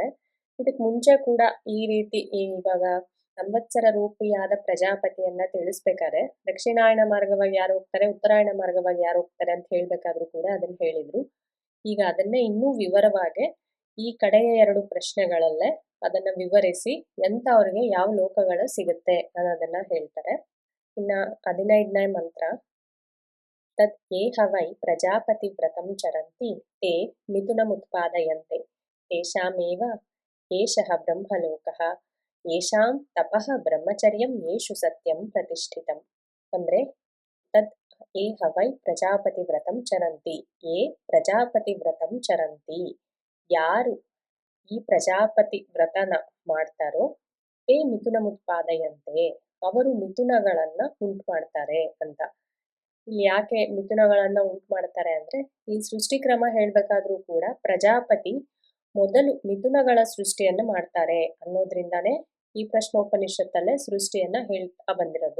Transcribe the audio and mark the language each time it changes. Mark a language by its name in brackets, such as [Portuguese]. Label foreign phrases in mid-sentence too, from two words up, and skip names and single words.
[Kannada] ಇದಕ್ ಮುಂಚೆ ಕೂಡ ಈ ರೀತಿ ಇವಾಗ ಸಂವತ್ಸರ ರೂಪಿಯಾದ ಪ್ರಜಾಪತಿಯನ್ನ ತಿಳಿಸ್ಬೇಕಾದ್ರೆ ದಕ್ಷಿಣಾಯನ ಮಾರ್ಗವಾಗಿ ಯಾರು ಹೋಗ್ತಾರೆ, ಉತ್ತರಾಯಣ ಮಾರ್ಗವಾಗಿ ಯಾರು ಹೋಗ್ತಾರೆ ಅಂತ ಹೇಳ್ಬೇಕಾದ್ರೂ ಕೂಡ ಅದನ್ನ ಹೇಳಿದ್ರು. ಈಗ ಅದನ್ನೇ ಇನ್ನೂ ವಿವರವಾಗಿ ಈ ಕಡೆಯ 2 ಪ್ರಶ್ನೆಗಳಲ್ಲೇ ಅದನ್ನ ವಿವರಿಸಿ ಎಂತವ್ರಿಗೆ ಯಾವ ಲೋಕಗಳು ಸಿಗುತ್ತೆ ಅನ್ನೋದನ್ನ ಹೇಳ್ತಾರೆ. ಇನ್ನ 15ನೇ ಮಂತ್ರ, [Sanskrit] ತತ್ ಯೇ ಹವೈ ಪ್ರಜಾಪತಿ ವ್ರತಂ ಚರಂತಿ ತೇ ಮಿಥುನಮುತ್ಪಾದಯಂತೆ ತೇಷಾಮೇವ ಏಷಃ ಬ್ರಹ್ಮಲೋಕಃ ಯೇಷಾಂ ತಪಃ ಬ್ರಹ್ಮಚರ್ಯಂ ಯೇಷು ಸತ್ಯಂ ಪ್ರತಿಷ್ಠಿತಂ. ಅಂದ್ರೆ ತದ್ ಯೇ ಹವೈ ಪ್ರಜಾಪತಿ ವ್ರತಂ ಚರಂತಿ, ಯೇ ಪ್ರಜಾಪತಿ ವ್ರತಂ ಚರಂತಿ, [Kannada] ಯಾರು ಈ ಪ್ರಜಾಪತಿ ವ್ರತನ ಮಾಡ್ತಾರೋ [Sanskrit] ತೇ ಮಿಥುನಮುತ್ಪಾದಯಂತೆ, [Kannada] ಅವರು ಮಿಥುನಗಳನ್ನ ಉಂಟು ಮಾಡ್ತಾರೆ ಅಂತ. ಇಲ್ಲಿ ಯಾಕೆ ಮಿಥುನಗಳನ್ನ ಉಂಟು ಮಾಡ್ತಾರೆ ಅಂದ್ರೆ ಈ ಸೃಷ್ಟಿಕ್ರಮ ಹೇಳ್ಬೇಕಾದ್ರೂ ಕೂಡ ಪ್ರಜಾಪತಿ ಮೊದಲು ಮಿಥುನಗಳ ಸೃಷ್ಟಿಯನ್ನ ಮಾಡ್ತಾರೆ ಅನ್ನೋದ್ರಿಂದಾನೇ ಈ ಪ್ರಶ್ನೋಪನಿಷತ್ತಲ್ಲೇ ಸೃಷ್ಟಿಯನ್ನ ಹೇಳ್ತಾ ಬಂದಿರೋದು.